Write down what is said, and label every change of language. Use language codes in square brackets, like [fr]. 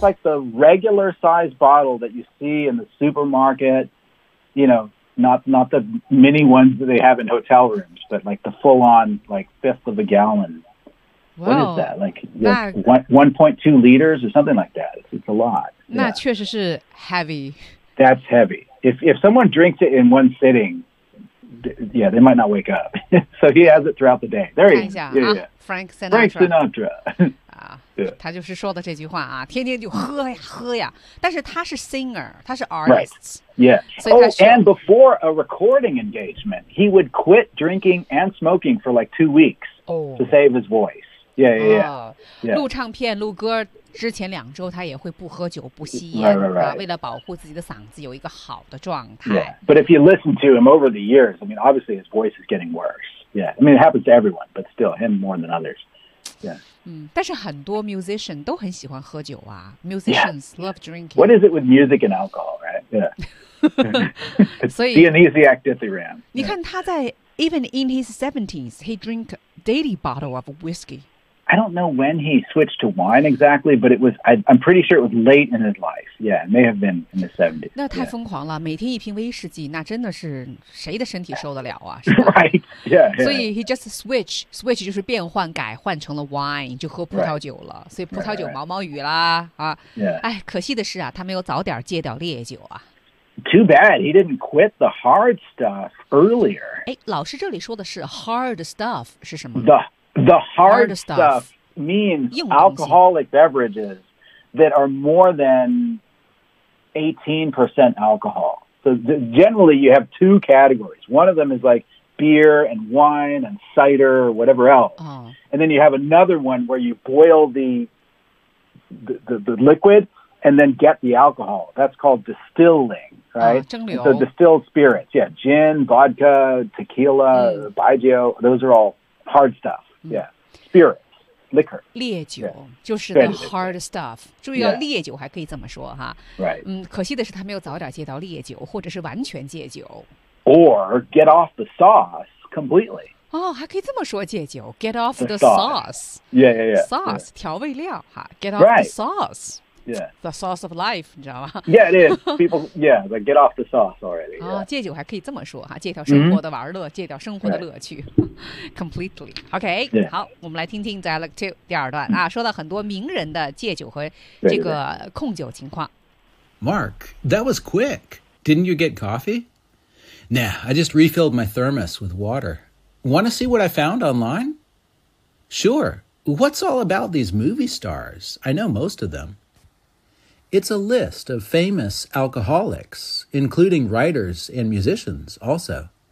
[en] like the regular size bottle that you see in the supermarket, you know,Not the mini ones that they have in hotel rooms, but like the full on, like fifth of a gallon. Whoa, What is that? Like 1.2 liters or something like that. It's a lot. [zh] 那确实是 heavy. [en] That's heavy. If someone drinks it in one sitting, yeah, they might not wake up. So he has it throughout the day. There he is. Yeah, yeah. Frank Sinatra. Frank Sinatra. [zh] 他就是说的这句话啊，天天就喝呀喝呀。但是他是 singer， 他是 artist， [en] yeah. Oh, and before a recording engagement, he would quit drinking and smoking for like 2 weeks to save his voice. Yeah, yeah, yeah. [zh] 录唱片、录歌之前2周，他也会不喝酒、不吸烟，为了保护自己的嗓子有一个好的状态。 [en] But if you listen to him over the years, I mean, obviously his voice is getting worse. Yeah, I mean, it happens to everyone, but still, him more than others. Yeah. [zh] 但是很多 musician 都很喜欢喝酒啊 musicians [en] yeah, love drinking. What is it with music and alcohol, right? Yeah. It's Dionysiac dithyram. [zh] 你看他在 [en] even in his 70s, he drink daily bottle of whiskey. I don't know when he switched to wine exactly, but it was, I'm pretty sure it was late in his life. Yeah, it may have been in the 70s. [zh] 那太疯狂了、 [en] yeah. [zh] 每天一瓶威士忌那真的是谁的身体受得了啊 [en] Right, yeah, yeah. [zh] 所以 [en] he just switch [zh] 就是变换改换成了 wine, 就喝葡萄酒了、 [en] right. [zh] 所以葡萄酒毛毛雨啦、 [en] right. 啊 yeah. [zh] 哎，可惜的是啊他没有早点戒掉烈酒啊 [en] Too bad, he didn't quit the hard stuff earlier. [zh] 哎，老师这里说的是 hard stuff 是什么 [en] The hard stuff means alcoholic beverages that are more than 18% alcohol. So generally you have two categories. One of them is like beer and wine and cider or whatever else. Oh. And then you have another one where you boil the liquid and then get the alcohol. That's called distilling, right? So distilled spirits. Yeah, gin, vodka, tequila, baijiu, those are all hard stuff. Yeah, spirits. Liquor [zh] 烈酒、 [en] yeah. 就是 the hard stuff、yeah. [zh] 注意到烈酒还可以这么说哈、 [en] right. [zh] 嗯、可惜的是他没有早点戒到烈酒或者是完全戒酒 [en] or get off the sauce completely [zh] 哦还可以这么说戒酒 [en] get off the sauce yeah yeah yeah sauce、 yeah. [zh] 调味料哈 [en] get off、 right. the sauce yeah the sauce of life [zh] 你知道吗 [en] yeah it is people yeah but get off the sauce already、yeah. [zh] 哦、戒酒还可以这么说哈戒掉生活的玩乐、mm-hmm. 戒掉生活的乐趣、 [en] right. completely OK、 yeah. [zh] 好我们来听听 dialogue two 第二段、mm-hmm. 啊说到很多名人的戒酒和这个控酒情况 [en] Mark that was quick didn't you get coffee nah I just refilled my thermos with water want to see what I found online sure what's all about these movie stars I know most of themIt's a list of famous alcoholics, including writers and musicians also.